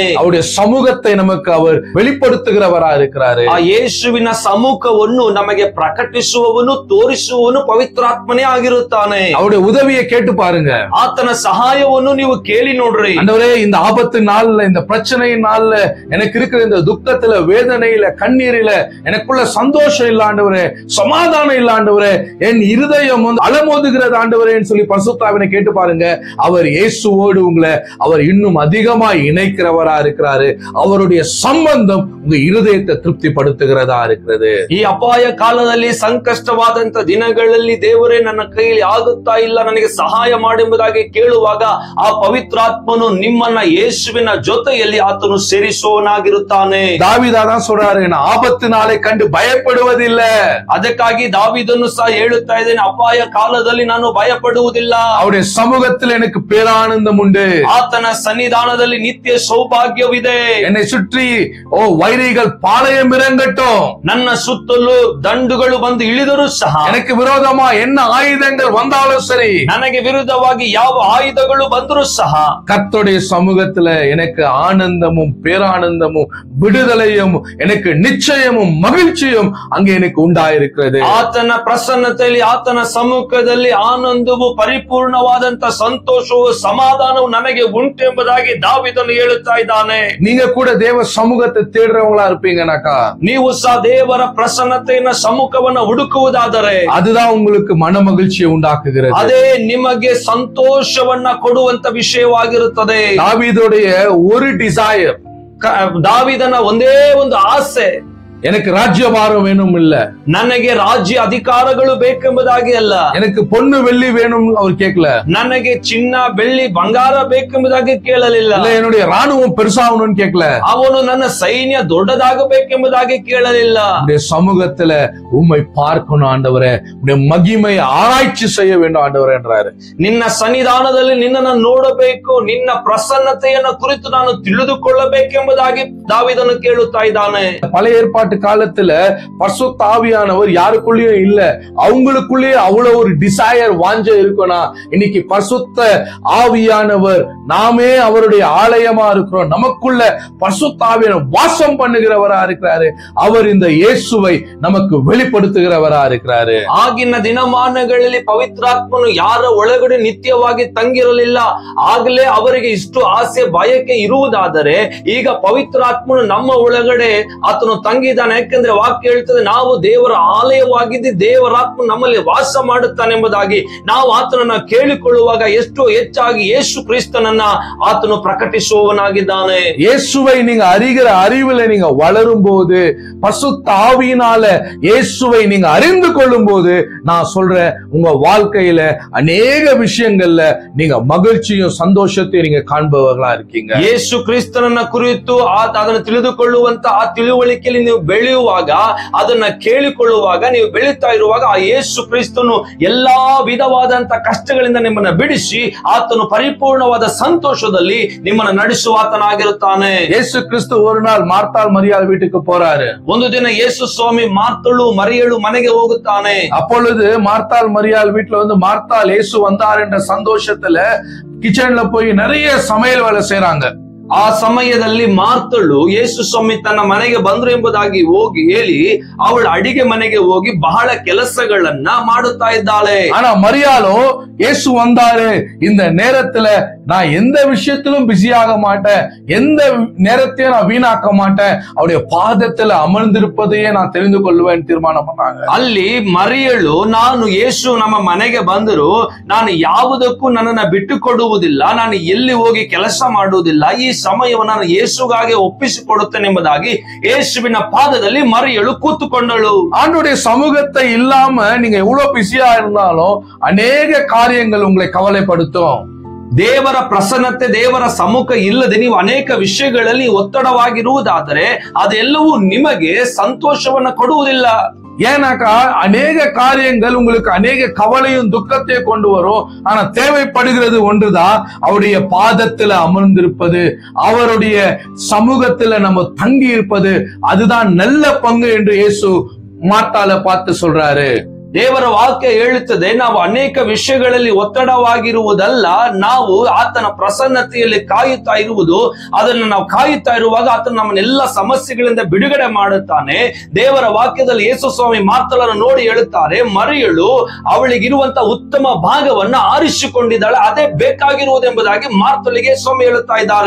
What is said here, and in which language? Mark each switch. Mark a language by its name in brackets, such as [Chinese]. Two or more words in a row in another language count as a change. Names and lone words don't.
[Tamil] அவருடைய சமூகத்தை நமக்கு அவர் வெளிப்படுத்துகிறவரா இருக்கிறாரு. [Kannada] ಆ ಯೇಸುವಿನ ಸಮ್ಮುಖವನ್ನು ನಮಗೆ ಪ್ರಕಟಿಸುವವನು, ತೋರಿಸುವವನು ಪವಿತ್ರಾತ್ಮನೇ ಆಗಿರುತ್ತಾನೆ. [Tamil] அவருடைய உதவியை கேட்டு பாருங்க, [Kannada] ಆತನ ಸಹಾಯವನ್ನು ನೀವು ಕೇಳಿ ನೋಡ್ರಿ. [Tamil] ஆண்டவரே, இந்த ஆபத்து நாள்ல, இந்த பிரச்சனையின் நாள்ல, எனக்கு இருக்கிற இந்த துக்கத்துல, வேதனையில, கண்ணீரில எனக்குள்ள சந்தோஷம் இல்ல ஆண்டவரே, சமாதானம் இல்ல ஆண்டவரே, என் இருதயம் அலமோதுகிறது ஆண்டவரேன்னு சொல்லி பரிசுத்தாவினை கேட்டு பாருங்க. அவர் இயேசுவோடு உங்களை அவர் இன்னும் அதிகமா இணைக்கிறவரா இருக்கிறாரு. அவருடைய சம்பந்தம் உங்க இருதயத்தை திருப்திப்படுத்துகிறதா இருக்கிறது. [Kannada] ಈ ಅಪಾಯ ಕಾಲದಲ್ಲಿ, ಸಂಕಷ್ಟವಾದಂತ ದಿನಗಳಲ್ಲಿ ದೇವರೇ ನನ್ನ ಕೈಯಲ್ಲಿ ಆಗುತ್ತಾ ಇಲ್ಲ, ನನಗೆ ಸಹಾಯ ಮಾಡೆಂಬುದಾಗಿ ಕೇಳುವಾಗ ಆ ಪವಿತ್ರಾತ್ಮನು ನಿಮ್ಮನ್ನ ಯೇಸುವಿನ ಜೊತೆಯಲ್ಲಿ ಆತನು ಸೇರಿಸುವವನಾಗಿರುತ್ತಾನೆ. [Tamil] தாவீதாதான் சொல்றாரு, நான் ஆபத்து நாளை கண்டு பயப்படுவதில்லை. [Kannada] ಅದಕ್ಕಾಗಿ ದಾವೀದನು ಸಹ ಹೇಳುತ್ತಾ ಇದ್ದೇನೆ, ಅಪಾಯ ಕಾಲದಲ್ಲಿ ನಾನು ಭಯಪಡುವುದಿಲ್ಲ. [Tamil] அவருடைய சமூகத்தில் எனக்கு பேரானந்தம் உண்டு. [Kannada] ಆತನ ಸನ್ನಿಧಾನದಲ್ಲಿ ನಿತ್ಯ ಸೌಭಾಗ್ಯವಿದೆ. [Tamil] என்னை சுற்றி வைரிகள் பாளையம் இறங்கட்டும். [Kannada] ನನ್ನ ಸುತ್ತಲೂ ದಂಡುಗಳು ಬಂದು ಇಳಿದರೂ ಸಹ, [Tamil] எனக்கு விரோதமா என்ன ஆயுதங்கள் வந்தாலும் சரி, [Kannada] ನನಗೆ ವಿರುದ್ಧವಾಗಿ ಯಾವ ಆಯುಧಗಳು ಬಂದರೂ ಸಹ, [Tamil] கர்த்தருடைய சமூகத்துல எனக்கு ஆனந்தமும் பேரானந்தமும் விடுதலையும் எனக்கு நிச்சயமும் மகிழ்ச்சியும் அங்கே எனக்கு உண்டாயிருக்கிறது. [Kannada] ಆತನ ಪ್ರಸನ್ನತೆಯಲ್ಲಿ, ಆತನ ಸಮ್ಮುಖದಲ್ಲಿ ಆನಂದವು, ಪರಿಪೂರ್ಣವಾದಂತ ಸಂತೋಷವು, ಸಮಾಧಾನವು ನನಗೆ ಉಂಟು ಎಂಬುದಾಗಿ ದಾವೀದನು ಹೇಳುತ್ತಾ ಇದ್ದಾನೆ. [Tamil] நீங்க கூட தேவ சமூகத்தை தேடுறவங்களா இருப்பீங்கனாக்கா, [Kannada] ನೀವು ಸಹ ದೇವರ ಪ್ರಸನ್ನತೆಯ ಸಮ್ಮುಖವನ್ನು ಹುಡುಕುವುದಾದರೆ, [Tamil] அதுதான் உங்களுக்கு மன மகிழ்ச்சியை உண்டாக்குகிறது. [Kannada] ಅದೇ ನಿಮಗೆ ಸಂತೋಷವನ್ನ ಕೊಡುವಂತ ವಿಷಯವಾಗಿರುತ್ತದೆ. [Tamil] தாவீதுடைய ஒரு டிசைர், [Kannada] ದಾವೀದನ ಒಂದೇ ಒಂದು ಆಸೆ, [Tamil] எனக்கு ராஜ்யபாரம் வேணும் இல்ல, [Kannada] ನನಗೆ ರಾಜ್ಯ ಅಧಿಕಾರಗಳು ಬೇಕೆಂಬುದಾಗಿ ಅಲ್ಲ, [Tamil] எனக்கு பொண்ணு வெள்ளி வேணும் அவர் கேட்கல, [Kannada] ನನಗೆ ಚಿನ್ನ ಬೆಳ್ಳಿ ಬಂಗಾರ ಬೇಕೆಂಬುದಾಗಿ ಕೇಳಲಿಲ್ಲ, [Tamil] என்னுடைய ராணுவம் பெருசாகணும்னு கேட்கல, [Kannada] ಅವನು ನನ್ನ ಸೈನ್ಯ ದೊಡ್ಡದಾಗಬೇಕೆಂಬುದಾಗಿ ಕೇಳಲಿಲ್ಲ. [Tamil] சமூகத்துல உம்மை பார்க்கணும் ஆண்டவரே, உடைய மகிமையை ஆராய்ச்சி செய்ய வேண்டும் ஆண்டவரே என்றாரு. [Kannada] ನಿನ್ನ ಸನ್ನಿಧಾನದಲ್ಲಿ ನಿನ್ನನ್ನು ನೋಡಬೇಕು, ನಿನ್ನ ಪ್ರಸನ್ನತೆಯನ್ನು ಕುರಿತು ನಾನು ತಿಳಿದುಕೊಳ್ಳಬೇಕೆಂಬುದಾಗಿ ದಾವೀದನು ಕೇಳುತ್ತಾ ಇದ್ದಾನೆ. [Tamil] பழைய ஏற்பாட்டு காலத்துல பரிசுத்த ஆவியானவர் யாருக்குள்ளேயும் இல்ல, அவங்களுக்குள்ளேயே அவ்வளவு ஒரு டிசையர் வாஞ்ச இருக்கணும். இன்னைக்கு பரிசுத்த ஆவியானவர் நாமே அவருடைய ஆலயமா இருக்கிறோம், நமக்குள்ள பரிசுத்த ஆவியானவர் வாசம் பண்ணுகிறவரா இருக்கிறாரு. அவர் இந்த இயேசுவை நமக்கு வெளிப்படுத்துகிறவரா இருக்கிறாரு. [Kannada] ಆಗಿನ ದಿನಮಾನಗಳಲ್ಲಿ ಪವಿತ್ರಾತ್ಮನು ಯಾರ ಒಳಗಡೆ ನಿತ್ಯವಾಗಿ ತಂಗಿರಲಿಲ್ಲ. ಆಗಲೇ ಅವರಿಗೆ ಇಷ್ಟು ಆಸೆ ಬಯಕೆ ಇರುವುದಾದರೆ, ಈಗ ಪವಿತ್ರಾತ್ಮನು ನಮ್ಮ ಒಳಗಡೆ ಆತನು ತಂಗಿದ್ದಾನೆ. ಯಾಕೆಂದ್ರೆ ವಾಕ್ಯ ಹೇಳ್ತದೆ, ನಾವು ದೇವರ ಆಲಯವಾಗಿದ್ದು ದೇವರಾತ್ಮ ನಮ್ಮಲ್ಲಿ ವಾಸ ಮಾಡುತ್ತಾನೆ ಎಂಬುದಾಗಿ. ನಾವು ಆತನನ್ನ ಕೇಳಿಕೊಳ್ಳುವಾಗ ಎಷ್ಟು ಹೆಚ್ಚಾಗಿ ಯೇಸು ಕ್ರಿಸ್ತನನ್ನ ಆತನು ಪ್ರಕಟಿಸುವವನಾಗಿದ್ದಾನೆ. [Tamil] இயேசுவை நீங்க அறிகிற அறிவுல நீங்க வளரும் போது, பரிசுத்த ஆவியினால இயேசுவை நீங்க அறிந்து கொள்ளும் போது, நான் சொல்றேன், உங்க வாழ்க்கையில அநேக விஷயங்கள்ல நீங்க மகிழ்ச்சியும் சந்தோஷத்தையும் நீங்க காண்பவர்களா இருக்கீங்க. [Kannada] ಯೇಸು ಕ್ರಿಸ್ತನನ್ನ ಕುರಿತು ಅದನ್ನು ತಿಳಿದುಕೊಳ್ಳುವಂತ ಆ ತಿಳುವಳಿಕೆಯಲ್ಲಿ ನೀವು ಬೆಳೆಯುವಾಗ, ಅದನ್ನ ಕೇಳಿಕೊಳ್ಳುವಾಗ, ನೀವು ಬೆಳೀತಾ ಇರುವಾಗ, ಆ ಯೇಸು ಕ್ರಿಸ್ತನು ಎಲ್ಲಾ ವಿಧವಾದಂತ ಕಷ್ಟಗಳಿಂದ ನಿಮ್ಮನ್ನ ಬಿಡಿಸಿ ಆತನು ಪರಿಪೂರ್ಣವಾದ ಸಂತೋಷದಲ್ಲಿ ನಿಮ್ಮನ್ನ ನಡೆಸುವ ಆತನಾಗಿರುತ್ತಾನೆ. [Tamil] இயேசு கிறிஸ்து ஒரு நாள் மார்த்தாள் மரியாள் வீட்டுக்கு போறாரு. [Kannada] ಒಂದು ದಿನ ಯೇಸು ಸ್ವಾಮಿ ಮಾರ್ತಳು ಮರಿಯಳು ಮನೆಗೆ ಹೋಗುತ್ತಾನೆ. [Tamil] அப்பொழுது மார்த்தாள் மரியாள் வீட்டுல வந்து மார்த்தாள் இயேசு வந்தார் என்ற சந்தோஷத்துல கிச்சன்ல போய் நிறைய சமையல் வேலை செய்யறாங்க. [Kannada] ಆ ಸಮಯದಲ್ಲಿ ಮಾರ್ತಳು ಯೇಸು ಸ್ವಾಮಿ ತನ್ನ ಮನೆಗೆ ಬಂದ್ರು ಎಂಬುದಾಗಿ ಹೋಗಿ ಹೇಳಿ ಅವಳು ಅಡಿಗೆ ಮನೆಗೆ ಹೋಗಿ ಬಹಳ ಕೆಲಸಗಳನ್ನ ಮಾಡುತ್ತಾ ಇದ್ದಾಳೆ. [Tamil] ஆனா மரியாளோ, இயேசு வந்தாரு, இந்த நேரத்துல நான் எந்த விஷயத்திலும் பிஸியாக மாட்டேன், எந்த நேரத்தையும் நான் வீணாக்க மாட்டேன், அவருடைய பாதத்துல அமர்ந்திருப்பதையே நான் தெரிந்து கொள்வேன் தீர்மானம் பண்ணாங்க. [Kannada] ಅಲ್ಲಿ ಮರಿಯಳು, ನಾನು ಯೇಸು ನಮ್ಮ ಮನೆಗೆ ಬಂದರು, ನಾನು ಯಾವುದಕ್ಕೂ ನನ್ನನ್ನ ಬಿಟ್ಟು ಕೊಡುವುದಿಲ್ಲ, ನಾನು ಎಲ್ಲಿ ಹೋಗಿ ಕೆಲಸ ಮಾಡುವುದಿಲ್ಲ, ಈ ಸಮಯವನ್ನು ನಾನು ಯೇಸುಗಾಗಿ ಒಪ್ಪಿಸಿಕೊಡುತ್ತೇನೆ ಎಂಬುದಾಗಿ ಯೇಸುವಿನ ಪಾದದಲ್ಲಿ ಮರಿಯಳು ಕೂತುಕೊಂಡಳು. [Tamil] ஆண்டவருடைய சமூகத்தை இல்லாம நீங்க எவ்வளவு பிஸியா இருந்தாலும் அநேக காரியங்கள் உங்களை கவலைப்படுத்தும். [Kannada] ದೇವರ ಪ್ರಸನ್ನತೆ, ದೇವರ ಸಮ್ಮುಖ ಇಲ್ಲದೆ ನೀವು ಅನೇಕ ವಿಷಯಗಳಲ್ಲಿ ಒತ್ತಡವಾಗಿರುವುದಾದರೆ ಅದೆಲ್ಲವೂ ನಿಮಗೆ ಸಂತೋಷವನ್ನ ಕೊಡುವುದಿಲ್ಲ. [Tamil] ஏன்னாக்கா அநேக காரியங்கள் உங்களுக்கு அநேக கவலையும் துக்கத்தையும் கொண்டு வரும். ஆனா தேவைப்படுகிறது ஒன்றுதான், அவருடைய பாதத்துல அமர்ந்திருப்பது, அவருடைய சமூகத்துல நம்ம தங்கி இருப்பது. அதுதான் நல்ல பங்கு என்று இயேசு மார்த்தாளை பார்த்து சொல்றாரு. [Kannada] ದೇವರ ವಾಕ್ಯ ಹೇಳುತ್ತದೆ, ನಾವು ಅನೇಕ ವಿಷಯಗಳಲ್ಲಿ ಒತ್ತಡವಾಗಿರುವುದಲ್ಲ, ನಾವು ಆತನ ಪ್ರಸನ್ನತೆಯಲ್ಲಿ ಕಾಯುತ್ತಾ ಇರುವುದು. ಅದನ್ನು ನಾವು ಕಾಯುತ್ತಾ ಇರುವಾಗ ಆತನ ನಮ್ಮನ್ನೆಲ್ಲ ಸಮಸ್ಯೆಗಳಿಂದ ಬಿಡುಗಡೆ ಮಾಡುತ್ತಾನೆ. ದೇವರ ವಾಕ್ಯದಲ್ಲಿ ಯೇಸು ಸ್ವಾಮಿ ಮಾರ್ತಳನ್ನು ನೋಡಿ ಹೇಳುತ್ತಾರೆ, ಮರಿಯಳು ಅವಳಿಗಿರುವಂತ ಉತ್ತಮ ಭಾಗವನ್ನ ಆರಿಸಿಕೊಂಡಿದ್ದಾಳೆ, ಅದೇ ಬೇಕಾಗಿರುವುದೆಂಬುದಾಗಿ ಮಾರ್ತಳಿಗೆ ಸ್ವಾಮಿ ಹೇಳುತ್ತಾ ಇದ್ದಾರೆ.